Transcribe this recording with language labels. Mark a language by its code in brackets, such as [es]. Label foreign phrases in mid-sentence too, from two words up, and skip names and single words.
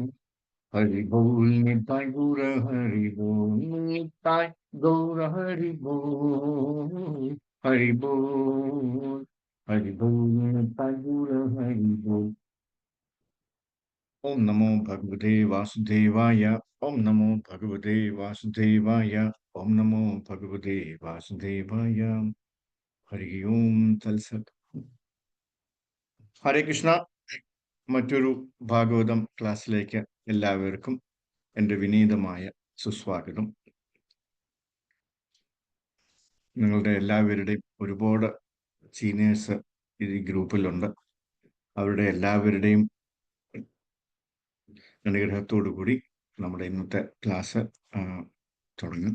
[bn] হরি বোল নিতাই গৌর হরি বোল নিতাই গৌর হরি বোল হরি বোল হরি বোল নিতাই গৌর হরি বোল [sa] ॐ नमो भगवते वासुदेवाय ॐ नमो भगवते वासुदेवाय ॐ नमो भगवते वासुदेवाय हरि ॐ तत्सत् हरे कृष्ण [ml] മറ്റൊരു ഭാഗവതം ക്ലാസ്സിലേക്ക് എല്ലാവർക്കും എൻ്റെ വിനീതമായ സുസ്വാഗതം. നിങ്ങളുടെ എല്ലാവരുടെയും ഒരുപാട് സീനിയേഴ്സ് ഈ ഗ്രൂപ്പിലുണ്ട്. അവരുടെ എല്ലാവരുടെയും അനുഗ്രഹത്തോടു കൂടി നമ്മുടെ ഇന്നത്തെ ക്ലാസ് തുടങ്ങും.